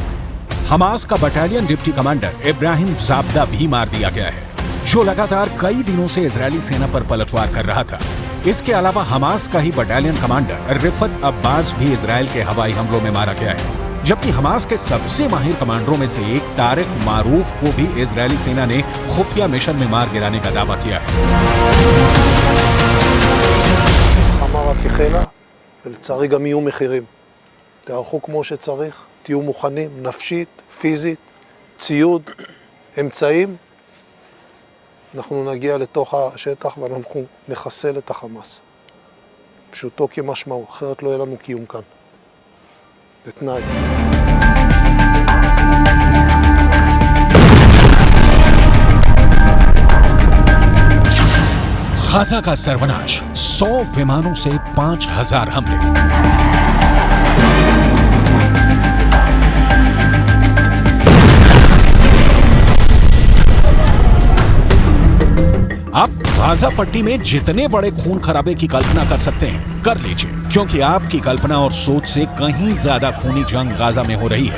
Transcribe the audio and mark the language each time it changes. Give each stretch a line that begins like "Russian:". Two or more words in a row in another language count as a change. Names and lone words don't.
Hindi: हमास का
English: battalion deputy commander
Hindi: इब्राहिम जाबदा भी मार दिया गया है, जो लगातार कई दिनों से इजरायली सेना पर पलटवार कर रहा था। इसके अलावा हमास का ही
English: battalion commander
Hindi: रिफत अब्बास भी इजरायल के हवाई हमलों में मारा गया है, जबकि हमास के सबसे माहिर कमांडरों में से एक तारिक मारूफ को भी इजरायली सेना ने खुफिया मिशन में मार गिराने का दावा किया है।
Hebrew: רק החלה, ולצערי גם יהיו מחירים. תערכו כמו שצריך, תהיו מוכנים, נפשית, פיזית, ציוד, אמצעים. אנחנו נגיע לתוך השטח ואנחנו נחסל את החמאס. פשוטו כמשמעו, אחרת לא יהיה לנו קיום כאן. בתנאי.
Hindi: गाजा का सर्वनाश, 100 विमानों से 5000 हमले। आप गाजा पट्टी में जितने बड़े खून खराबे की कल्पना कर सकते हैं, कर लीजिए, क्योंकि आपकी कल्पना और सोच से कहीं ज्यादा खूनी जंग गाजा में हो रही है।